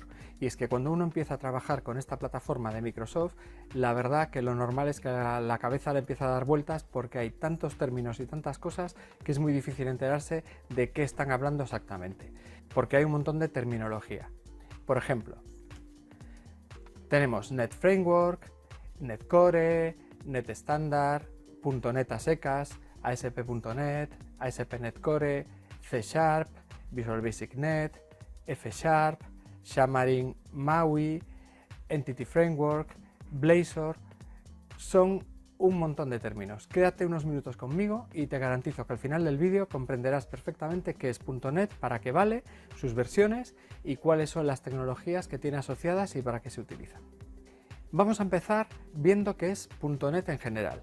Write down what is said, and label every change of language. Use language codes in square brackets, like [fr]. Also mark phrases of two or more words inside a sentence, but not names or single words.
[es] Y es que cuando uno empieza a trabajar con esta plataforma de Microsoft, la verdad que lo normal es que la cabeza le empieza a dar vueltas porque hay tantos términos y tantas cosas que es muy difícil enterarse de qué están hablando exactamente. Porque hay un montón de terminología. Por ejemplo, tenemos Net Framework, Net Core, Net Standard, .NET a secas, ASP.NET, ASP.NET Core, C#, Visual Basic Net, F#, Xamarin MAUI, Entity Framework, Blazor. Son un montón de términos. Quédate unos minutos conmigo y te garantizo que al final del vídeo comprenderás perfectamente qué es .NET, para qué vale, sus versiones y cuáles son las tecnologías que tiene asociadas y para qué se utilizan. Vamos a empezar viendo qué es .NET en general.